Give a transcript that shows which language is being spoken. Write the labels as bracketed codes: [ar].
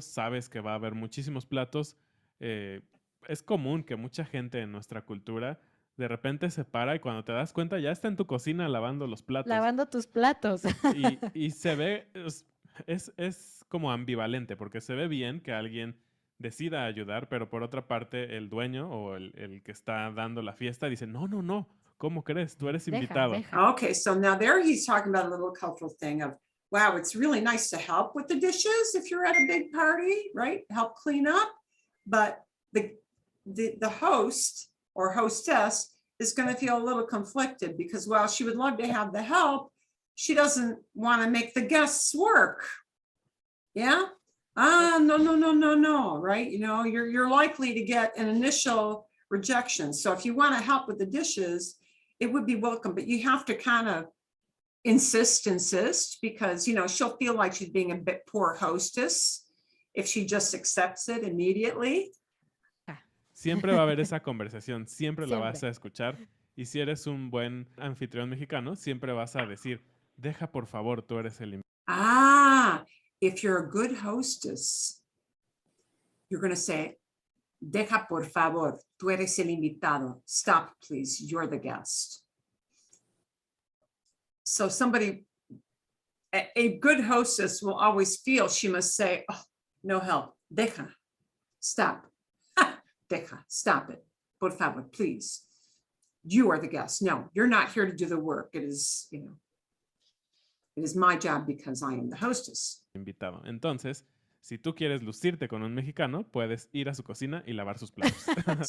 [es] Sabes que va a haber muchísimos platos. Es común que mucha gente en nuestra cultura de repente se para y cuando te das cuenta ya está en tu cocina lavando los platos. Lavando tus platos. Y se ve, es como ambivalente porque se ve bien que alguien decida ayudar, pero por otra parte el dueño o el que está dando la fiesta dice, no, no, no, ¿cómo crees? Tú eres Deja, invitado. deja. [en] Okay, so now there he's talking about a little cultural thing of, wow, it's really nice to help with the dishes if you're at a big party, right? Help clean up. But the host or hostess is going to feel a little conflicted because while she would love to have the help, she doesn't want to make the guests work. Yeah. No, right? You know, you're likely to get an initial rejection. So if you want to help with the dishes, it would be welcome, but you have to kind of insist, because, you know, she'll feel like she's being a bit poor hostess if she just accepts it immediately. [es] Siempre va a haber esa conversación, siempre la Siempre. vas a escuchar. Y si eres un buen anfitrión mexicano, siempre vas a decir, deja por favor, tú eres el invitado. [en] If you're a good hostess, you're going to say, [es] deja por favor, tú eres el invitado. [en] Stop, please, you're the guest. So somebody, a good hostess will always feel she must say, oh, no help, [es] deja, [en] stop, deja, stop it, [es] por favor, [en] please. You are the guest. No, you're not here to do the work. It is, you know, it is my job because I am the hostess. [es] Invitado. Entonces, si tú quieres lucirte con un mexicano, puedes ir a su cocina y lavar sus platos.